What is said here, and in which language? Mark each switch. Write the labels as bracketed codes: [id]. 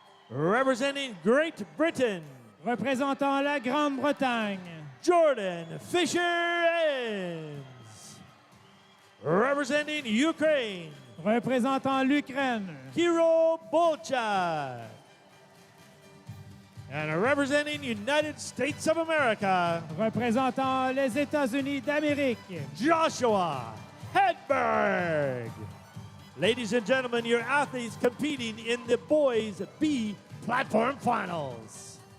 [en] Representing Great Britain. [fr] représentant la Grande-Bretagne, [en] Jordan Fisher Ames. Representing Ukraine. [fr] représentant l'Ukraine, Kiro Bolchak. [en] And representing United States of America, [fr] représentant les États-Unis d'Amérique, [en] Joshua Hedberg. Ladies and gentlemen, your athletes competing in the Boys B Platform Finals.